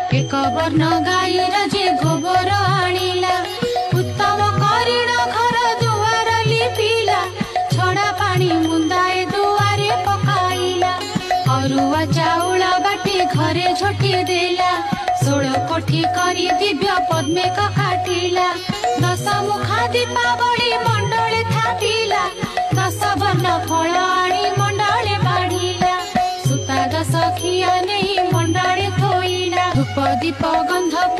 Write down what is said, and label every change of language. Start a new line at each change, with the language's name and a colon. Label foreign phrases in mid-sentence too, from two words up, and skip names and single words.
Odia: ଏକ ବର୍ଣ୍ଣ ଗାଈର ଯେ ଗୋବର ଆଣିଲା ଉତ୍ତମ କରିଣ ଘର ଦୁଆର ଲିପିଲା ଛଡ଼ା ପାଣି ମୁଣ୍ଡାଏ ଦୁଆରେ ପକାଇଲା ଅରୁଆ ଚାଉଳ ବାଟି ଘରେ ଝୋଟି ଦେଲା 16 କୋଠି କରି ଦିବ୍ୟ ପଦ୍ମେ କାଟିଲା 10 ମୁଖା ଦୀପାବଳୀ ମଣ୍ଡଳେ ଥାପିଲା 10 ବର୍ଣ୍ଣ ଫଳ ଆଣି ମଣ୍ଡଳେ ବାଢ଼ିଲା ସୁତା 10 ଖିଆ ନାହିଁ ମଣ୍ଡଳେ ଥୋଇଲା ଧୂପ ଦୀପ ଗନ୍ଧ